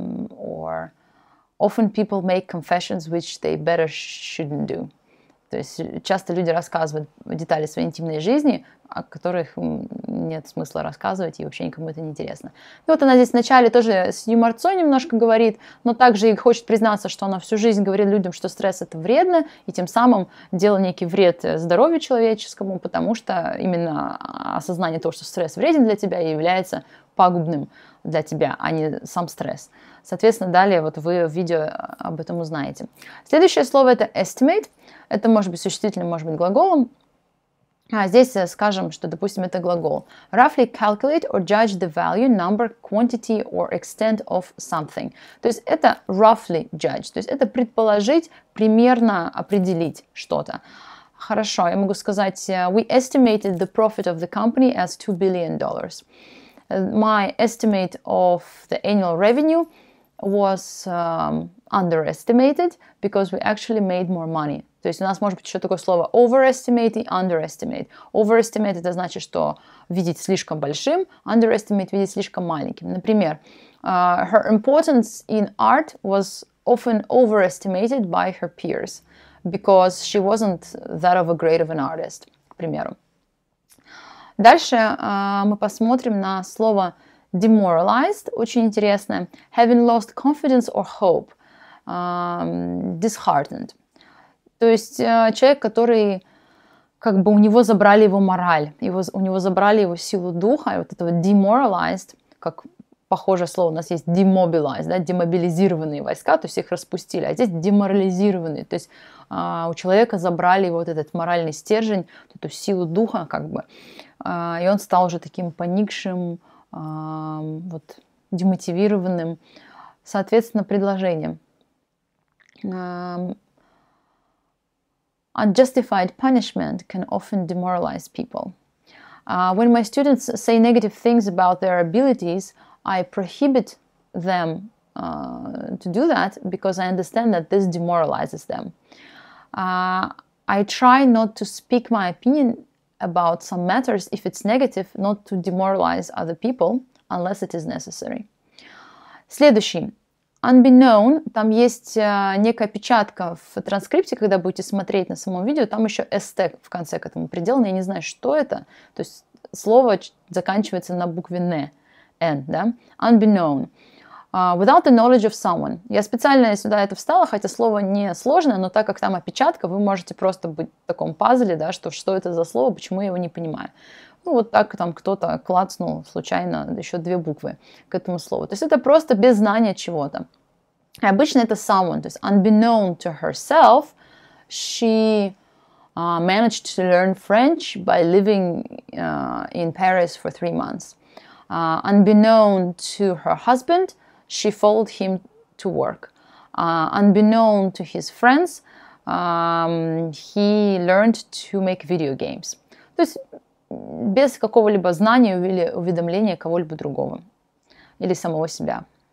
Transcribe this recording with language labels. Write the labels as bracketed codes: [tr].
[en] Or often people make confessions which they better shouldn't do. [ru] То есть часто люди рассказывают детали своей интимной жизни, о которых нет смысла рассказывать, и вообще никому это не интересно. И вот она здесь вначале тоже с юморцой немножко говорит, но также и хочет признаться, что она всю жизнь говорит людям, что стресс это вредно, и тем самым делала некий вред здоровью человеческому, потому что именно осознание того, что стресс вреден для тебя, и является пагубным для тебя, а не сам стресс. Соответственно, далее вот вы в видео об этом узнаете. Следующее слово это estimate. Это может быть существительным, может быть глаголом. Здесь скажем, что, допустим, это глагол. [en] Roughly calculate or judge the value, number, quantity or extent of something. [ru] То есть это [en] roughly judge. [ru] То есть это предположить, примерно определить что-то. Хорошо, я могу сказать, [en] we estimated the profit of the company as $2 billion. My estimate of the annual revenue was underestimated because we actually made more money. [ru] То есть у нас может быть еще такое слово overestimate и underestimate. Overestimate это значит, что видеть слишком большим, underestimate видеть слишком маленьким. [en] Например, her importance in art was often overestimated by her peers because she wasn't that of a great of an artist, [ru] к примеру. Дальше мы посмотрим на слово demoralized, очень интересное. [en] Having lost confidence or hope. Disheartened. [ru] То есть человек, который как бы у него забрали его мораль, у него забрали его силу духа, и вот этого demoralized, как похожее слово у нас есть demobilized, да, демобилизированные войска, то есть их распустили, а здесь деморализированные, то есть у человека забрали вот этот моральный стержень, эту силу духа, как бы, и он стал уже таким поникшим, вот, демотивированным. Соответственно, предложение. [en] Unjustified punishment can often demoralize people. When my students say negative things about their abilities, I prohibit them to do that because I understand that this demoralizes them. I try not to speak my opinion about some matters if it's negative, not to demoralize other people unless it is necessary. [ru] Следующий. Unbeknown, там есть некая опечатка в транскрипте, когда будете смотреть на самом видео, там еще st в конце к этому приделано, я не знаю, что это, то есть слово заканчивается на букве n, да? [en] Unbeknown. Without the knowledge of someone. [ru] Я специально сюда это вставила, хотя слово не сложное, но так как там опечатка, вы можете просто быть в таком пазле, да, что это за слово, почему я его не понимаю. Ну, вот так там кто-то клацнул случайно еще 2 буквы к этому слову. То есть это просто без знания чего-то. И обычно это someone, то есть [en] unbeknown to herself, she managed to learn French by living in Paris for 3 months. Unbeknown to her husband, she followed him to work. Unbeknown to his friends, he learned to make video games. [ru] То есть без какого-либо знания или уведомления кого-либо другого или самого себя.